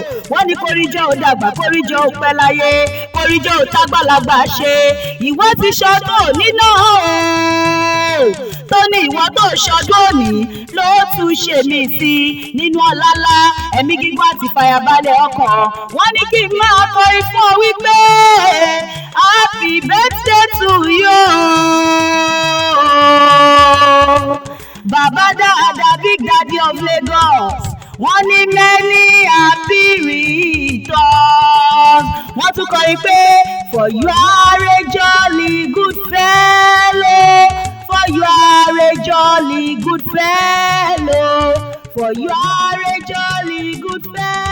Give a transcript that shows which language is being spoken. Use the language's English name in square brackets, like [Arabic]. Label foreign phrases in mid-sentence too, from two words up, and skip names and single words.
[Yoruba] Wọ́n ní kó rí jọ́ ó dàgbà, kó rí jọ́ ó pẹ́ láyé, kó rí jọ́ ó tágbàlagbà ṣe. Ìwọ ti ṣọdún òní náà o. Tó ní ìwọ tó ṣọdún òní, ló tún ṣe mí sí nínú ọlá ńlá, ẹ̀mí gígùn àti ìfàyàbalẹ̀ ọkàn. Wọ́n ní kí n máa kọrin fún ọ wípé, [English] "Happy birthday to you." [Yoruba] Bàbá dáadáa, [English] Big Daddy of Lagos. [Yoruba] Wọ́n ní [English] many happy returns. [Yoruba] Wọ́n tún kọrin pé, [English] "For you are a jolly good fellow." For you are a jolly good fellow. For you are a jolly good fellow.